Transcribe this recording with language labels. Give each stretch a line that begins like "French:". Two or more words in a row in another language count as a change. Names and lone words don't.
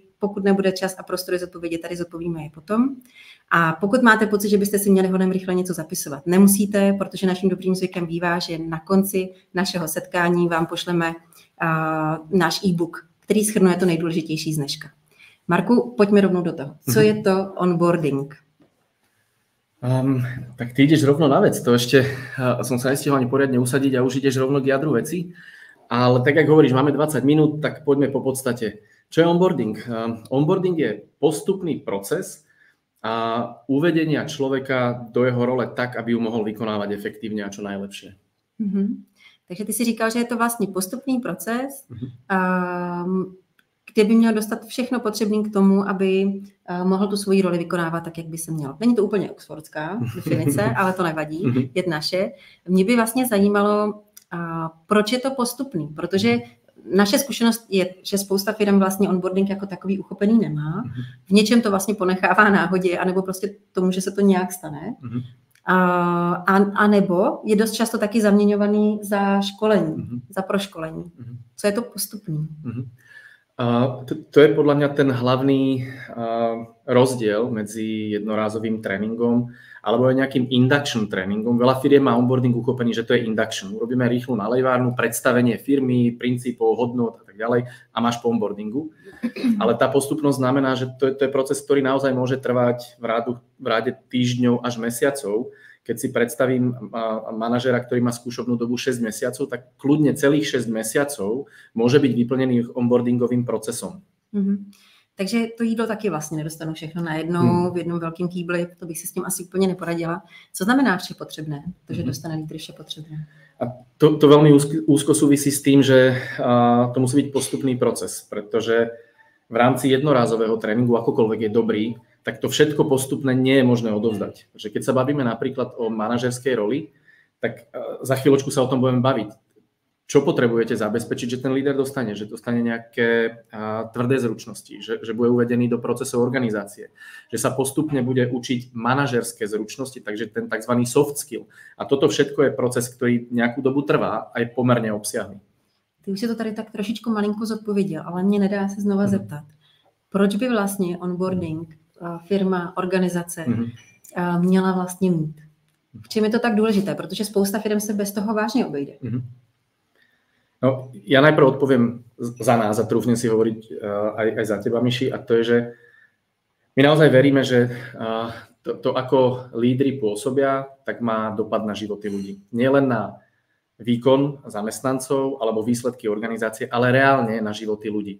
Czech: Pokud nebude čas a prostor zodpovědět, tady zodpovíme je potom. A pokud máte pocit, že byste si měli hodně rychle něco zapisovat, nemusíte, protože naším dobrým zvykem bývá, že na konci našeho setkání vám pošleme náš e-book, který shrnuje to nejdůležitější z dneška. Marku, pojďme rovnou do toho. Co je to onboarding?
Slovak: Tak ty ideš rovno na vec, to ešte som sa nestihol ani poriadne usadiť a už ideš rovno k jadru veci, ale tak, jak hovoríš, máme 20 minút, tak poďme po podstate. Čo je onboarding? Onboarding je postupný proces a uvedenia človeka do jeho role tak, aby ju mohol vykonávať efektívne a čo najlepšie.
Czech: Takže ty si říkal, že je to vlastně postupný proces, kde by měl dostat všechno potřebné k tomu, aby mohl tu svoji roli vykonávat tak, jak by se mělo. Není to úplně oxfordská definice, ale to nevadí, je naše. Mě by vlastně zajímalo, proč je to postupný, protože naše zkušenost je, že spousta firm vlastně onboarding jako takový uchopený nemá. V něčem to vlastně ponechává náhodě, anebo prostě tomu, že se to nějak stane. A nebo je dost často taky zaměňovaný za školení, za proškolení. Co je to postupný?
Slovak: To je podľa mňa ten hlavný rozdiel medzi jednorázovým tréningom alebo aj nejakým induction tréningom. Veľa firiem má onboarding uchopený, že to je induction. Urobíme rýchlu nalejvárnu, predstavenie firmy, princípov, hodnot a tak ďalej a máš po onboardingu. Ale tá postupnosť znamená, že to je proces, ktorý naozaj môže trvať v ráde týždňov až mesiacov. Keď si predstavím manažera, ktorý má skúšobnú dobu 6 mesiacov, tak kľudne celých 6 mesiacov môže byť vyplnený onboardingovým procesom.
Czech: Takže to jídlo taky vlastně nedostanu všechno najednou v jednom velkým kýbli, to bych si s tím asi úplně neporadila. Co znamená vše potřebné? To, že dostane lídr vše potřebné.
Slovak: A to veľmi úzko súvisí s tým, že to musí byť postupný proces, pretože v rámci jednorázového tréningu, akokoľvek je dobrý, tak to všetko postupne nie je možné odovzdať. Takže keď sa bavíme napríklad o manažerskej roli, tak za chvíľočku sa o tom budeme baviť. Čo potrebujete zabezpečiť, že ten líder dostane? Že dostane nejaké tvrdé zručnosti, že bude uvedený do procesov organizácie, že sa postupne bude učiť manažerské zručnosti, takže ten tzv.
English: Soft skill.
Slovak: A toto všetko je proces, ktorý nejakú dobu trvá a je pomerne obsiahly.
Czech: Ty už si to tady tak trošičku malinko zodpověděl, ale mě nedá se znova zeptat. Proč by vlastně onboarding firma, organizace měla vlastně mít? V čem je to tak důležité? Protože spousta firm se bez toho vážně obejde. No,
Slovak: ja najprv odpoviem za nás a trúfnem si hovoriť aj za teba, Miši, a to je, že my naozaj veríme, že to ako lídri pôsobia, tak má dopad na životy ľudí. Nie len na výkon zamestnancov alebo výsledky organizácie, ale reálne na životy ľudí.